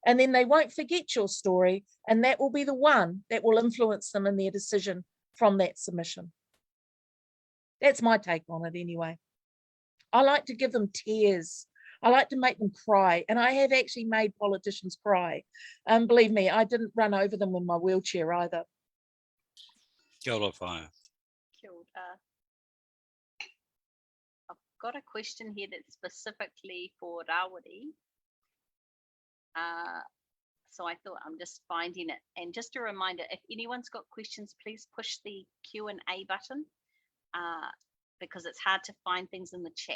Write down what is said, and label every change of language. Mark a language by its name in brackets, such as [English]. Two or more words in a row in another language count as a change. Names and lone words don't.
[English] And then they won't forget your story, and that will be the one that will influence them in their decision from that submission. That's my take on it anyway. I like to give them tears. I like to make them cry, and I have actually made politicians cry. Believe me, I didn't run over them in my wheelchair either. [Māori] Kia ora whaia. Kia ora. [English] I've got a question here that's specifically for Rawiri. So I thought I'm just finding it. And just a reminder, if anyone's got questions, please push the Q&A button because it's hard to find things in the chat.